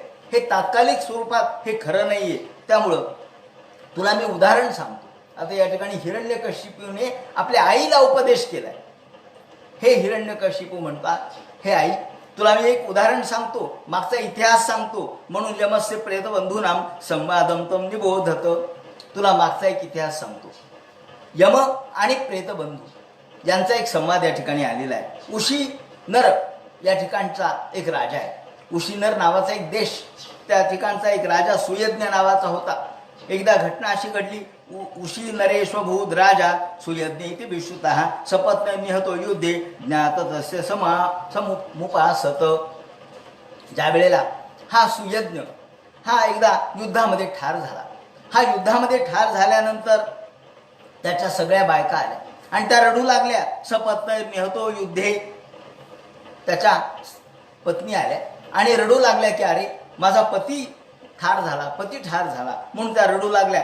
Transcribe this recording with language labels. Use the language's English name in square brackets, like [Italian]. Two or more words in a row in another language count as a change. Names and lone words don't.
[Marathi] हे तात्कालिक स्वरूपात हे खरं नाही आहे. त्यामुळं तुला मी उदाहरण सांगतो. आता या ठिकाणी हिरण्यकशिपूने आपल्या आईला उपदेश केलाय. हे हिरण्यकशिपू म्हणतात, हे आई तुला मी एक उदाहरण सांगतो, मागचा इतिहास सांगतो. [Sanskrit] म्हणून यमस्य प्रेतबंधूनाम संवादम तम निबोधत. [Marathi] तुला मागचा एक इतिहास सांगतो. यम आणि प्रेतबंधू यांचा एक संवाद या ठिकाणी आलेला आहे. उशी नर या ठिकाणचा एक राजा आहे. उशीनर नावाचा एक देश त्या ठिकाणचा एक राजा सुयज्ञ नावाचा होता. एकदा घटना अशी घडली, [Sanskrit] उशी नरेश्वभूत राजा सुयज्ञ इति विश्रुतः सपत्न निहतो युद्धे ज्ञात तस्य समुपासत. [Marathi] ज्या वेळेला हा सुयज्ञ हा एकदा युद्धामध्ये ठार झाला. हा युद्धामध्ये ठार झाल्यानंतर त्याच्या सगळ्या बायका आल्या आणि त्या रडू लागल्या. [Sanskrit] सपत्न निहतो युद्धे, [Marathi] त्याच्या पत्नी आल्या आणि रडू लागल्या की अरे माझा पती ठार झाला, पती ठार झाला म्हणून त्या रडू लागल्या.